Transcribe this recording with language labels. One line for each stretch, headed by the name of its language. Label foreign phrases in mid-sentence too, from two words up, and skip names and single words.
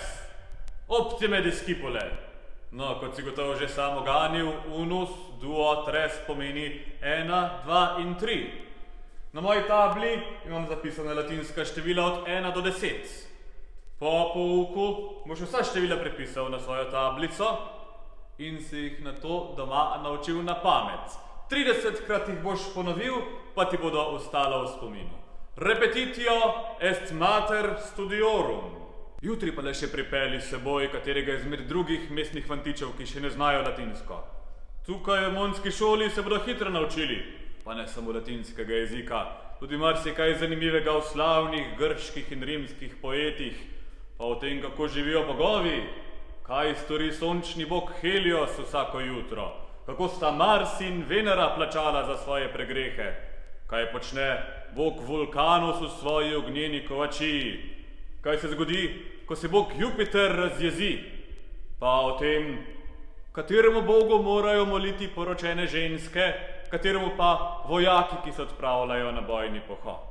Latin: Optime, discipule.
Slovenian: No, kot si gotovo že sam oganil,
Latin: unus, duo, tres
Slovenian: pomeni 1, 2 in 3. Na moji tabli imam zapisane latinska števila od 1 do 10. Po pouku boš vsa števila prepisal na svojo tablico in si jih nato doma naučil na pamet. 30krat jih boš ponovil, pa ti bodo ostala v spominu.
Latin: Repetitio est mater studiorum.
Slovenian: Jutri pa le še pripelji s seboj katerega izmed drugih mestnih fantičev, ki še ne znajo latinsko. Tukaj v emonski šoli se bodo hitro naučili, pa ne samo latinskega jezika, tudi marsikaj zanimivega v slavnih grških in rimskih poetih, pa o tem, kako živijo bogovi, kaj stori sončni bog Helios vsako jutro, kako sta Mars in Venera plačala za svoje pregrehe, kaj počne bog Vulkanus v svoji ognjeni kovačiji, kaj se zgodi, ko se bog Jupiter razjezi, pa o tem, kateremu bogu morajo moliti poročene ženske, kateremu pa vojaki, ki se odpravljajo na bojni pohod.